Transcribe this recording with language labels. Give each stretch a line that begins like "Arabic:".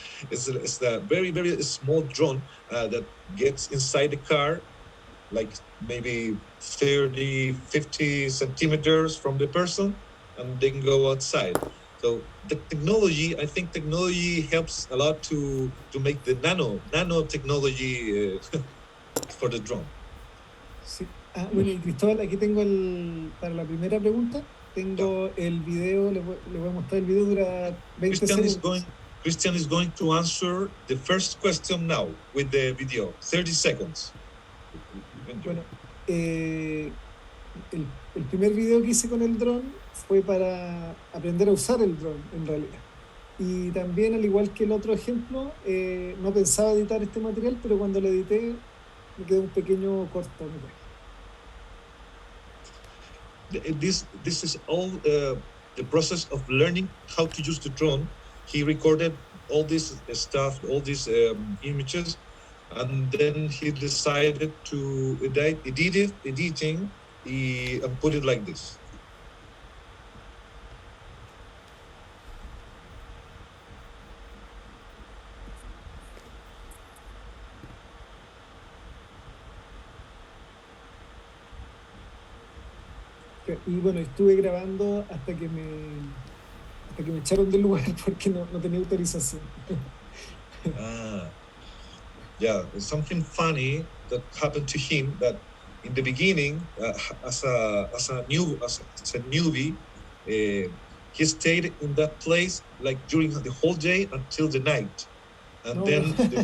English: It's a very small drone that gets inside the car, like maybe 30-50 centimeters from the person, and then go outside. So the technology, I think technology helps a lot to make the nanotechnology for the drone.
Spanish: Sí. Bueno, y Cristóbal, aquí tengo para la primera pregunta, tengo el video, le voy a mostrar el video, dura 20 segundos.
English: Christian is going to answer the first question now with the video, 30 seconds.
Spanish: Bueno, el primer video que hice con el dron fue para aprender a usar el dron, en realidad. Y también, al igual que el otro ejemplo, no pensaba editar este material, pero cuando lo edité, me quedó un pequeño cortometraje.
English: This is all the process of learning how to use the drone. He recorded all this stuff, all these images, and then he decided to editing and put it like this.
Spanish: Y bueno, estuve grabando hasta que me echaron del lugar porque no tenía autorización.
English: Yeah, something funny that happened to him, that in the beginning, as a newbie, he stayed in that place like during the whole day until the night, and then